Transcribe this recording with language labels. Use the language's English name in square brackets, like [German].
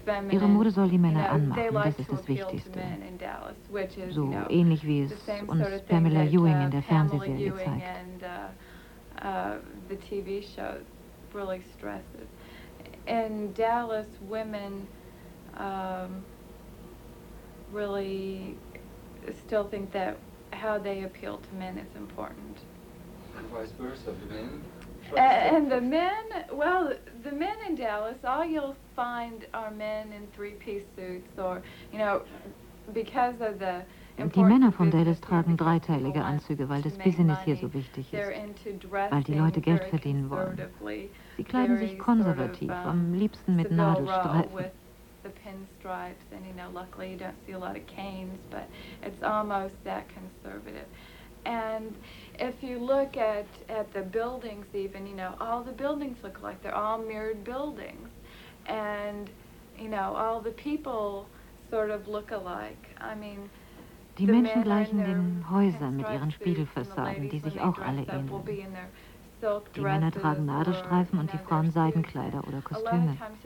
[German] Ihre Mode soll die Männer anmachen, das ist das Wichtigste. So ähnlich wie es uns Pamela Ewing in der Fernsehserie zeigt. [English] In Dallas, women really still think that how they appeal to men is important. And vice versa, the men? And the men, well, the men in Dallas, all you'll find are men in three-piece suits or, you know, because of the... [German] Die Männer von Dallas tragen dreiteilige Anzüge, weil das Business hier so wichtig ist, weil die Leute Geld verdienen wollen. Sie kleiden sich konservativ, am liebsten mit Nadelstreifen. [English] And, you know, luckily you don't see a lot of canes, but it's almost that conservative. And if you look at the buildings even, you know, all the buildings look like they're all mirrored buildings. And, you know, all the people sort of look alike. I mean, [German] die Menschen gleichen den Häusern mit ihren Spiegelfassaden, die sich auch alle ähneln. Die Männer tragen Nadelstreifen und die Frauen Seidenkleider oder Kostüme.